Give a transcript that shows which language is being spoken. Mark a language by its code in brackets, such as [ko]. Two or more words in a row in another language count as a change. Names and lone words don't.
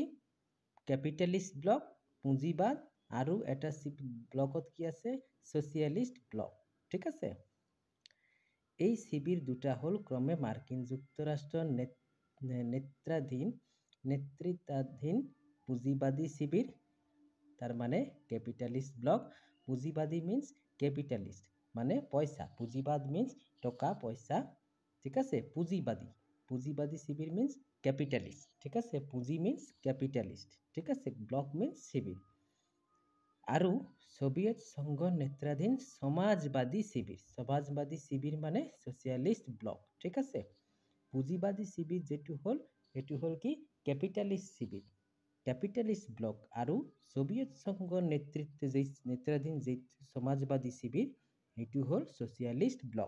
[en] capitalist block, [as] পুঁজিবাদ, আৰু এটা ব্লকত কি আছে? [en] socialist block. [as] ঠিক আছে, এই শিবিৰ দুটা হ'ল ক্ৰমে মার্কিন যুক্তরাষ্ট্ৰৰ নেতৃত্বাধীন পুঁজিবাদী শিবিৰ, তার মানে [en] capitalist block. [as] পুঁজিবাদী [en] means capitalist, [as] মানে পয়সা। পুঁজিবাদ মিন্স টকা পয়সা। ঠিক আছে, পুঁজিবাদী শিবির [en] means capitalist. [as] ঠিক আছে, পুঁজি [en] means capitalist. [as] ঠিক আছে, [en] block means [as] শিবির। আৰু সোভিয়েত সংঘৰ নেতৃত্বাধীন সমাজবাদী শিবিৰ মানে [en] socialist block. [as] ঠিক আছে, পুঁজিবাদী শিবিৰ যেটো হ'ল, সেইটো হ'ল কি? ক্যাপিটালিস্ট শিবিৰ, [en] capitalist block. [as] আৰু সোভিয়েত সংঘৰ নেতৃত্বাধীন যে সমাজবাদী শিবিৰ, সেইটো হ'ল [en] socialist block.